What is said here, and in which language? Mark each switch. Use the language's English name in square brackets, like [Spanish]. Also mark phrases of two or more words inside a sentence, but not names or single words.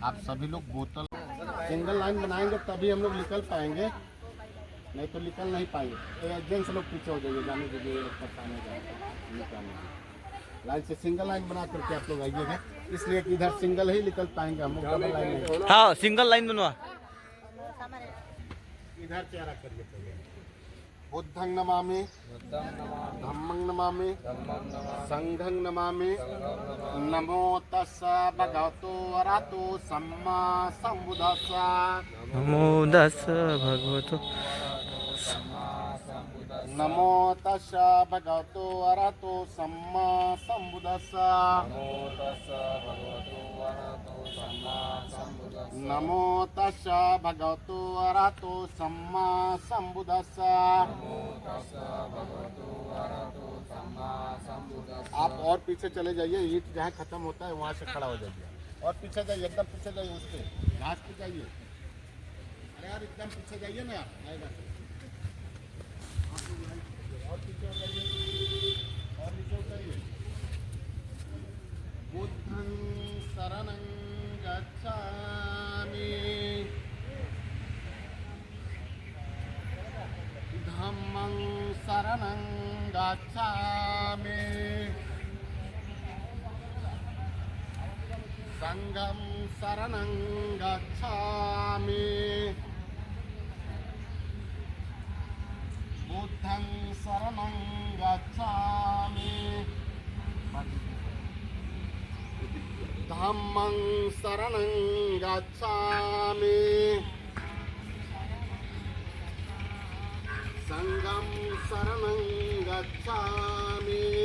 [Hindi] आप सभी लोग बोतल [English] single line [Hindi] बनाएंगे तभी हम लोग निकल पाएंगे, नहीं तो निकल नहीं पाएंगे। जेंट्स लोग पीछे हो जाइए, जाने दीजिए, परेशान हो जाएगा। लाइन से [English] single line [Hindi] बना करके आप लोग आइएगा, इसलिए कि इधर सिंगल ही निकल पाएंगे हम लोग, [English] double line [Hindi] नहीं। हाँ, [English] single line [Hindi] बनवा। इधर चेहरा करिए पहले। [Pali] बुद्धं नमामि, धम्मं नमामि, संघं नमामि, नमो तस्स भगवतो अरहतो सम्मा संबुद्धस्स। नमो तस्स भगवतो नमो तस्स भगवतो अरहतो सम्मा संबुद्धस्स। नमो तस्स भगवतो अरहतो सम्मा संबुद्धस्स। [Hindi] आप और पीछे चले जाइए, ईंट जहाँ खत्म होता है वहाँ से खड़ा हो जाइए, और पीछे जाइए, एकदम पीछे जाइए, उसके घास पे जाइए। अरे यार एकदम पीछे जाइए ना, आएगा। और पीछे हो जाइए, और नीचे उतरिए। [Pali] बुद्धं शरणं गच्छामि, धम्मं शरणं गच्छामि, संघं शरणं गच्छामि, बुद्धं शरणं गच्छामि, धम्मं शरणं गच्छामि, संगम शरणं गच्छामि